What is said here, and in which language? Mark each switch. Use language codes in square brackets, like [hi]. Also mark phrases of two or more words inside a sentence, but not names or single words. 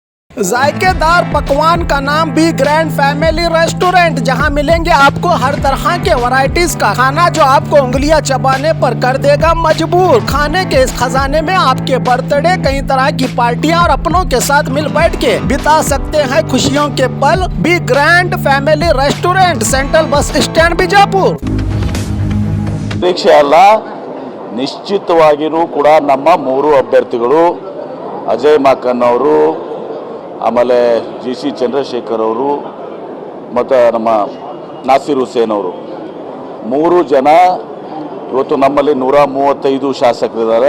[hi] जायकेदार पकवान का नाम भी ग्रैंड फैमिली रेस्टोरेंट, जहां मिलेंगे आपको हर तरह के वैरायटीज का खाना जो आपको उंगलियां चबाने पर कर देगा मजबूर। खाने के इस खजाने में आपके बर्थडे, कई तरह की पार्टियां और अपनों के साथ मिल बैठ के बिता सकते हैं खुशियों के पल। बी ग्रैंड फैमिली रेस्टोरेंट, सेंट्रल बस स्टैंड ಬಿಜಾಪುರ। [kn] ಪರೀಕ್ಷೆ ಅಲ್ಲ, ನಿಶ್ಚಿತವಾಗಿಯೂ ಕೂಡ ನಮ್ಮ ಮೂರು ಅಭ್ಯರ್ಥಿಗಳು ಅಜಯ್ ಮಾಕನ್ ಅವರು, ಆಮೇಲೆ GC ಚಂದ್ರಶೇಖರ್ ಅವರು ಮತ್ತು ನಮ್ಮ ನಾಸಿರ್ ಹುಸೇನ್ ಅವರು, ಮೂರು ಜನ ಇವತ್ತು ನಮ್ಮಲ್ಲಿ 135 ಶಾಸಕರಿದ್ದಾರೆ.